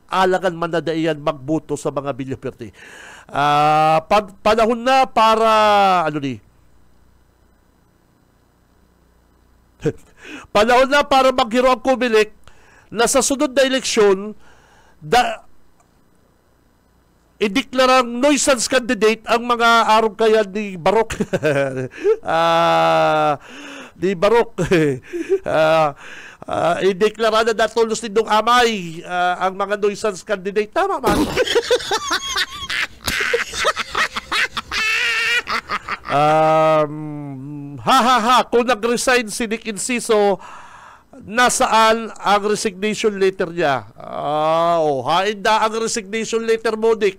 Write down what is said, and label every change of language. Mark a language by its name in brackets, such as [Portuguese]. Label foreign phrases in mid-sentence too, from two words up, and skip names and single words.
[Bikol] Alangan man na dayan magboto sa mga Villapuerte. Panahon na para, panahon na para maghiro ang Comelec na sa sunod na eleksyon, ideklarang [English] nuisance candidate [Bikol] ang mga arong kaya ni Barok. Ni Barok. Ideklara na natulos nitong amay ang mga [English] nuisance candidate. [Bikol] Tama man. [Filipino] Kung nag-resign si Nick Enciso, nasaan ang [English] resignation letter [Filipino] niya? [Bikol] Hain na ang [English] resignation letter [Bikol] mo, Nick.